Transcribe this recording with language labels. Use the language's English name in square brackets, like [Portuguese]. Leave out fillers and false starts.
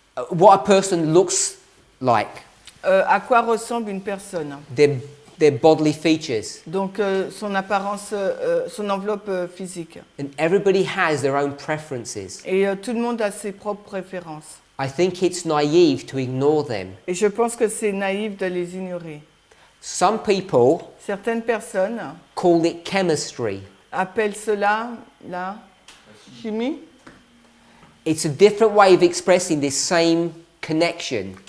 [English] what a person looks like, [French] à quoi ressemble une personne. [English] their bodily features. [French] Donc son apparence, son enveloppe physique. [English] And everybody has their own preferences. [French] Et tout le monde a ses propres préférences. [English] I think it's naive to ignore them. [French] Et je pense que c'est naïf de les ignorer. [English] Some people [French] Certaines personnes [English] call it chemistry. [French] appellent cela la chimie. [English] It's a different way of expressing this same connection.